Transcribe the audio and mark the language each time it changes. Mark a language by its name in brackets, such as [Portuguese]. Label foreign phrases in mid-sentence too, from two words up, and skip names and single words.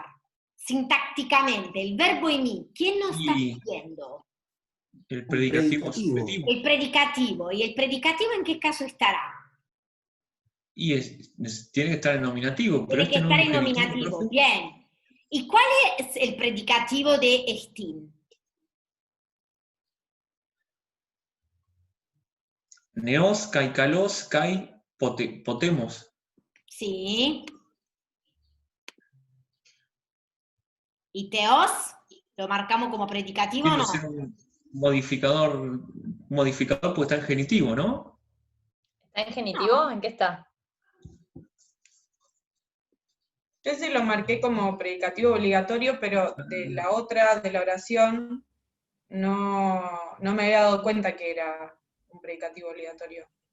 [Spanish] Sintácticamente, el verbo eimi, ¿quién nos está diciendo? El predicativo subjetivo. El predicativo. ¿Y el predicativo en qué caso estará? Y tiene que estar en nominativo, pero Tiene que no estar es en un genitivo, nominativo, profe. bien. ¿Y cuál es el predicativo de estin? [Greek] Νέος, καὶ καλός, καὶ πετόμενος. [Spanish] Sí. ¿Y teos? ¿Lo marcamos como predicativo o Tiene no? que ser un modificador porque está en genitivo, ¿no? ¿Está en genitivo? ¿En qué está? Yo sí lo marqué como predicativo obligatorio, pero de la otra, de la oración, no me había dado cuenta que era un predicativo obligatorio.